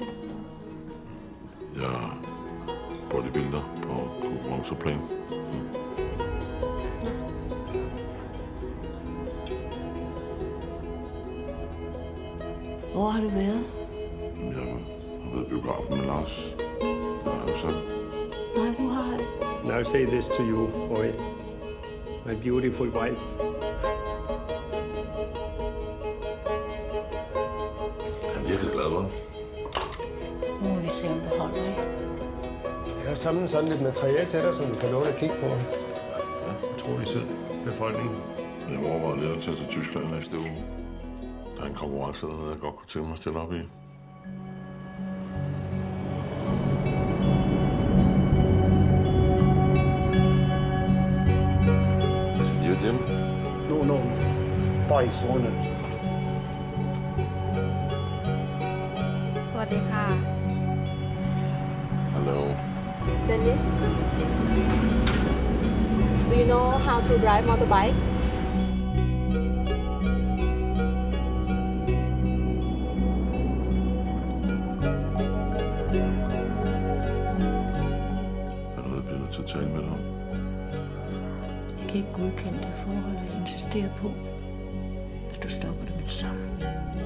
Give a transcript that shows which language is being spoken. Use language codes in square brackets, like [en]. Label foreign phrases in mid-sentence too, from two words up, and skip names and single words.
[da] Jeg er bodybuilder på konkurrenceplan. Hvor har du været? Jeg har været i biografen med Lars. Der er jo sådan. Nej, du har ikke. [en] Now say this to you, boy. My beautiful wife. [da] Han er virkelig glad, hva'? Nu må vi se, om det holder, ikke? Jeg har samlet sådan lidt materiale til dig, som du kan låne at kigge på. Utrolig sød befolkning. Jeg overvejede lidt at tage til Tyskland næste uge. Der er en konkurrence dernede, jeg godt kunne tænke mig at stille op i. [en] Is it you, Jim? [da] No. 3 zoner. [th] สวัสดีค่ะ [en] Hello. Dennis, do you know how to drive motorbike? [da] Er der noget, jeg bliver nødt til at tale med dig om? Jeg kan ikke godkende det forhold og insistere på, at du stopper det med det samme.